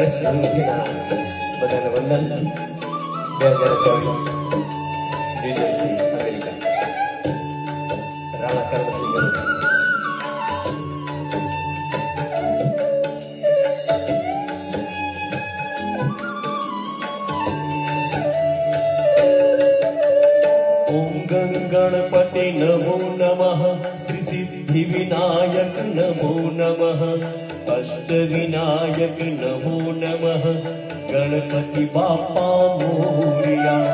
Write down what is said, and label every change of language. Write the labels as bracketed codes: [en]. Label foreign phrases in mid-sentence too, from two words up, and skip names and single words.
[gu] સાંગઠીના બધાને વંદન. 2024 ન્યૂજર્સી અમેરિકા રાણા કર્મસિંહ ગરુ. [sa] ओम गणपति नमो नमः श्री सिद्धि विनायक नमो नमः अष्ट विनायक नमो नमः [mr] गणपति बापा मोरया.